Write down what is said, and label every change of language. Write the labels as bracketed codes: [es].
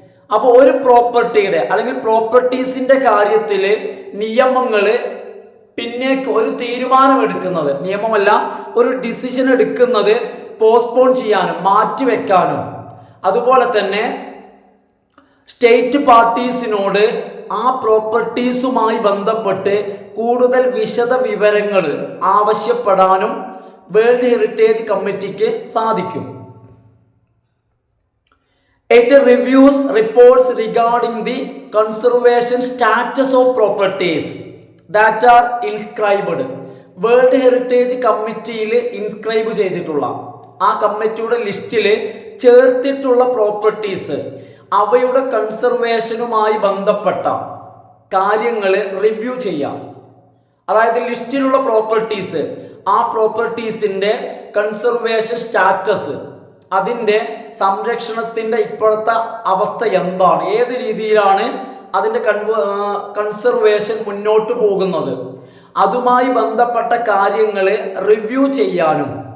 [ml] അപ്പോൾ ഒരു പ്രോപ്പർട്ടിയുടെ അല്ലെങ്കിൽ പ്രോപ്പർട്ടീസിന്റെ കാര്യത്തിൽ നിയമങ്ങൾ പിന്നെ ഒരു തീരുമാനം എടുക്കുന്നത്, നിയമമല്ല ഒരു ഡിസിഷൻ എടുക്കുന്നത് പോസ്റ്റ്പോൺ ചെയ്യാനും മാറ്റിവെക്കാനും, അതുപോലെ തന്നെ സ്റ്റേറ്റ് പാർട്ടീസിനോട് ആ പ്രോപ്പർട്ടീസുമായി ബന്ധപ്പെട്ട് കൂടുതൽ വിശദ വിവരങ്ങൾ ആവശ്യപ്പെടാനും വേൾഡ് ഹെറിറ്റേജ് കമ്മിറ്റിക്ക് സാധിക്കും. [en] It reviews reports regarding the conservation status of properties that are inscribed. [ml] World heritage കമ്മിറ്റിയിൽ ഇൻസ്ക്രൈബ് ചെയ്തിട്ടുള്ള, ആ കമ്മിറ്റിയുടെ ലിസ്റ്റിൽ ചേർത്തിട്ടുള്ള പ്രോപ്പർട്ടീസ്, അവയുടെ കൺസർവേഷനുമായി ബന്ധപ്പെട്ട കാര്യങ്ങൾ റിവ്യൂ ചെയ്യാം. അതായത് ലിസ്റ്റിലുള്ള പ്രോപ്പർട്ടീസ്, ആ പ്രോപ്പർട്ടീസിന്റെ കൺസർവേഷൻ സ്റ്റാറ്റസ്, അതിൻ്റെ സംരക്ഷണത്തിൻ്റെ ഇപ്പോഴത്തെ അവസ്ഥ എന്താണ്, ഏത് രീതിയിലാണ് അതിൻ്റെ കൺസർവേഷൻ മുന്നോട്ട് പോകുന്നത്, അതുമായി ബന്ധപ്പെട്ട കാര്യങ്ങൾ റിവ്യൂ ചെയ്യാനും,